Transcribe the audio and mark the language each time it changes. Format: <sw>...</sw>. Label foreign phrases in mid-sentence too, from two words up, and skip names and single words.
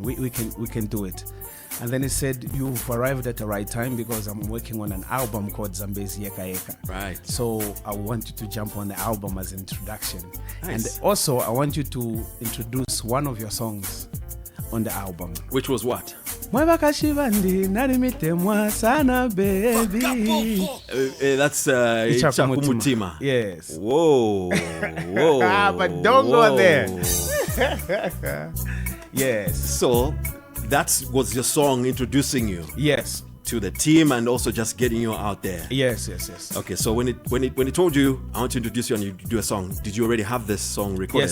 <en>We can do it. And then he said, you've arrived at the right time because I'm working on an album called Zambesi Eka. Right. So I want you to jump on the album as an introduction. Nice. And also I want you to introduce one of your songs on the album. Which was what?</en> <bem>Mwabakashivandi narimitemwa sana baby.</bem> <en>That's Ichakumutima. Yes. Whoa. Whoa. But don't go there. Yes. So that was your song introducing you. Yes. To the team and also just getting you out there. Yes. Okay, so when it told you I want to introduce you and you do a song, did you already have this song recorded?</en>